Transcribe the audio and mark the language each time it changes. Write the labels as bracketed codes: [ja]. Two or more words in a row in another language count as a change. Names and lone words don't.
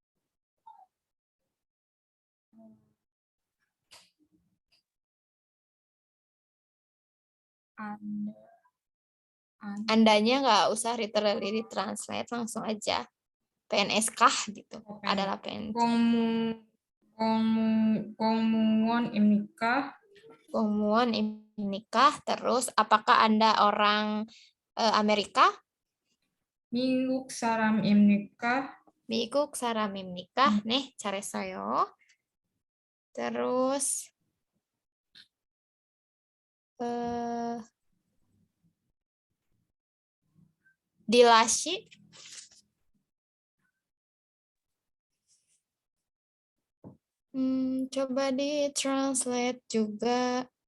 [id] Andanya nggak usah [en] literally translate, [id] langsung aja PNS kah gitu. Adalah PNS. [ko] 공무원입니까? Kommuon입니까? [id] Terus apakah Anda orang Amerika? [ko] 미국 사람입니까? 미국 사람입니까? 네, 잘했어요. [id] Terus dilashi. Coba di-translate juga.